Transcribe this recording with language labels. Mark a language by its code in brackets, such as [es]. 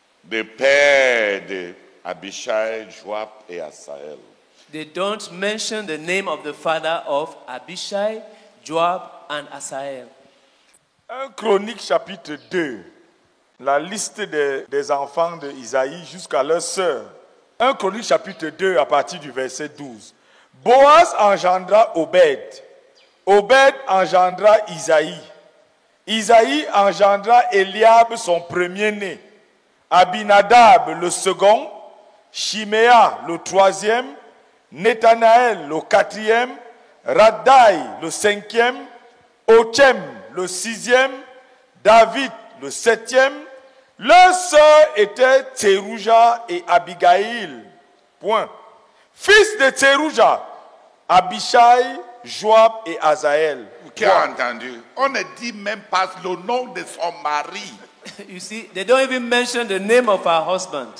[fr] the père de Abishai, Joab et Asaël. [en] They don't mention the name of the father of Abishai, Joab, and Asael. [fr] 1 Chronique chapitre 2, la liste des enfants d'Isaïe jusqu'à leur sœur. 1 Chronique chapitre 2 à partir du verset 12. Boaz engendra Obed. Obed engendra Isaïe. Isaïe engendra Eliab son premier-né. Abinadab le second. Shiméa le troisième. Nathanaël le quatrième. Raddaï le cinquième. Ochem le sixième. David le septième. Leurs sœurs étaient Tserouja et Abigail. Point. Fils de Tserouja, Abishai, Joab et Asaël. Qui a entendu? On ne dit même pas le nom de son mari. [en] You see, they don't even mention the name of her husband.